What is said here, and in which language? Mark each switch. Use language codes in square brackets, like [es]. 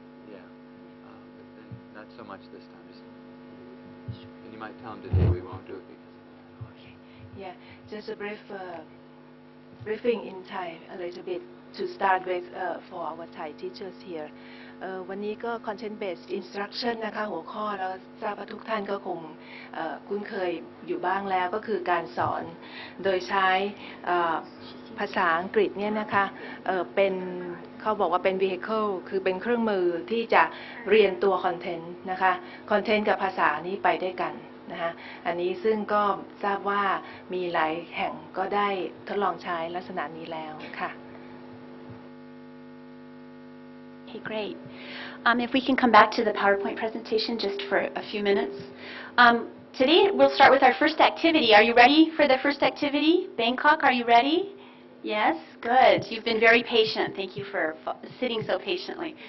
[en] Yeah, but then not so much this time. And you might tell them today we won't do it because. Okay. Yeah, just a brief briefing in Thai a little bit to start with for our Thai teachers here. [th] วันนี้ก็ Content-based instruction นะคะหัวข้อแล้วทราบว่าทุกท่านก็คงคุ้นเคยอยู่บ้างแล้วก็คือการสอนโดยใช้ภาษาอังกฤษเนี่ยนะคะเป็นเขาบอกว่าเป็น vehicle คือเป็นเครื่องมือที่จะเรียนตัว content นะคะ content กับภาษานี้ไปด้วยกันนะคะอันนี้ซึ่งก็ทราบว่ามีหลายแห่งก็ได้ทดลองใช้ลักษณะนี้แล้วค่ะ [en] Okay, great. If we can come back to the PowerPoint presentation just for a few minutes. Today we'll start with our first activity. Are you ready for the first activity? Bangkok, are you ready? Yes, good. You've been very patient. Thank you for sitting so patiently.